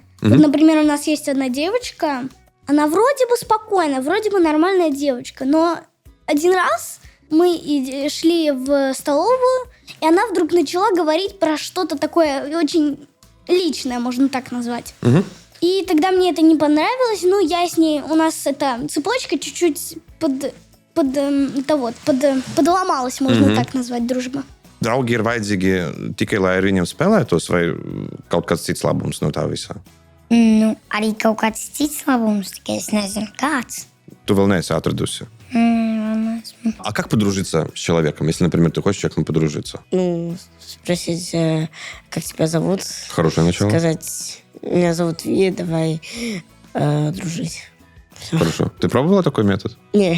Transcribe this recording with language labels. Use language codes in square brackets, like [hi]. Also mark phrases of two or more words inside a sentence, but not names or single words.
[ru] Вот, например, у нас есть одна девочка, она вроде бы спокойная, вроде бы нормальная девочка, но один раз мы шли в столовую, и она вдруг начала говорить про что-то такое очень личное, можно так назвать. И тогда мне это не понравилось, ну, я с ней, у нас эта цепочка чуть-чуть подломалась, можно так назвать, дружба. [lv] Draugi ir vajadzīgi tikai, lai ar viņiem spēlētos, vai kaut kāds cits labums no tā visā? Nu, arī kaut kāds cits labums, tikai es nezinu, kāds. Tu vēl neesi atradusi. [ru] А как подружиться с человеком, если, например, ты хочешь с человеком подружиться? Ну, спросить, как тебя зовут. Хорошее начало. Сказать, меня зовут Ви, давай дружить. Всё. Хорошо. Ты пробовала такой метод? Не.